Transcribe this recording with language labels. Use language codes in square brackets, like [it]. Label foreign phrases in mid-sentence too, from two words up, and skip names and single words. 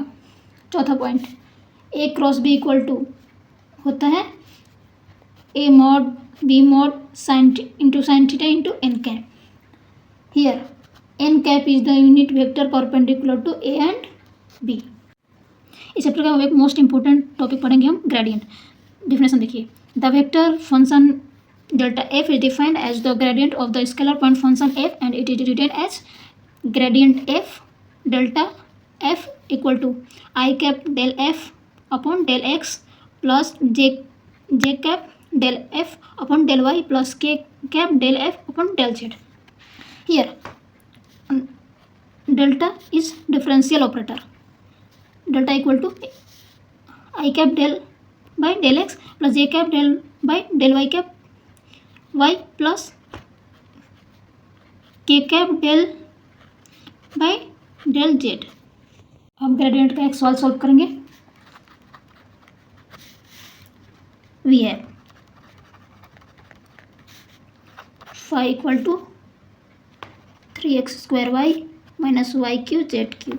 [en] चौथा point, A cross B equal to [hi] होता है [en] A mod B mod sine into sine theta into n cap. Here n cap is the unit vector perpendicular to A and B. [hi] इस चैप्टर का एक [en] most important topic [hi] पढ़ेंगे हम, ग्रेडियंट। डिफिनेशन देखिए, [en] The vector function delta f is defined as the gradient of the scalar point function f and it is written as gradient f delta f equal to I cap del f upon del x plus j cap del f upon del y plus k cap del f upon del z. Here delta is differential operator. Delta equal to I cap del by del x plus j cap del by del y cap y plus k cap del by del z. [hi] अब ग्रेडियंट का एक सवाल सॉल्व करेंगे। [en] V है phi equal to 3x² y minus y cube z cube।